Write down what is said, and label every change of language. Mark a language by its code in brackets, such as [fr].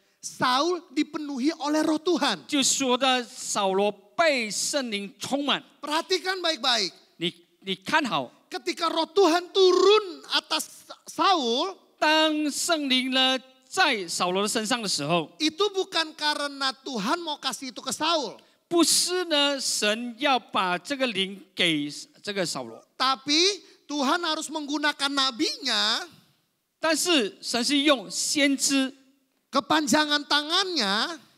[id] Saul dipenuhi oleh Roh Tuhan. [zh] 就说的扫罗被圣灵充满。 [id] Perhatikan baik-baik. [zh] 你看好， [id] Ketika Roh Tuhan turun atas Saul, [zh] 当圣灵呢在扫罗的身上的时候， [id] itu bukan karena Tuhan mau kasih itu ke Saul. [zh] 不是呢神要把这个灵给这个扫罗， [id] Tapi Tuhan harus menggunakan nabinya, [zh] 但是神是用先知， [id] kepanjangan tangannya,